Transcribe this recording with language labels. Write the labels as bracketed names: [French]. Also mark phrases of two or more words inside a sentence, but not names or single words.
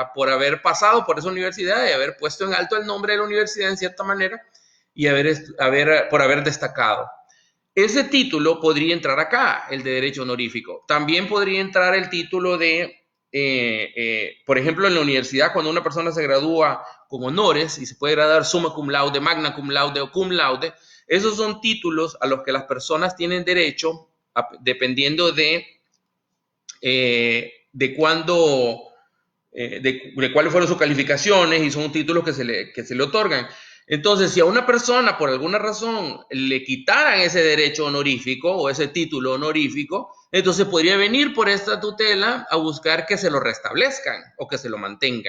[Spanish] Por haber pasado por esa universidad y haber puesto en alto el nombre de la universidad en cierta manera y por haber destacado. Ese título podría entrar acá, el de derecho honorífico. También podría entrar el título de, por ejemplo, en la universidad, cuando una persona se gradúa con honores y se puede graduar [Latin] summa cum laude, magna cum laude [Spanish] o [Latin] cum laude, [Spanish] esos son títulos a los que las personas tienen derecho dependiendo de cuándo, de cuáles fueron sus calificaciones, y son títulos que se le otorgan. Entonces, si a una persona por alguna razón le quitaran ese derecho honorífico o ese título honorífico, entonces podría venir por esta tutela a buscar que se lo restablezcan o que se lo mantengan.